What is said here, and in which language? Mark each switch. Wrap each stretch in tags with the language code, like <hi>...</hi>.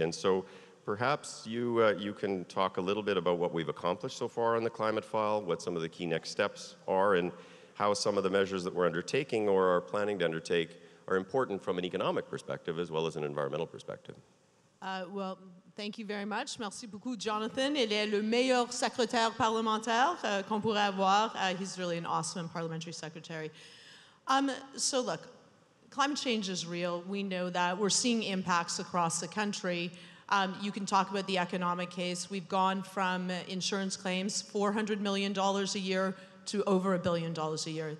<en>And so perhaps you can talk a little bit about what we've accomplished so far on the climate file, what some of the key next steps are, and how some of the measures that we're undertaking or are planning to undertake are important from an economic perspective as well as an environmental perspective. Well, thank you very much.</en> <fr>Merci beaucoup, Jonathan. Il est le meilleur secrétaire parlementaire qu'on pourrait avoir.</fr> <en>He's really an awesome parliamentary secretary. So look, climate change is real. We know that. We're seeing impacts across the country. You can talk about the economic case. We've gone from insurance claims, $400 million a year, to over $1 billion a year.</en>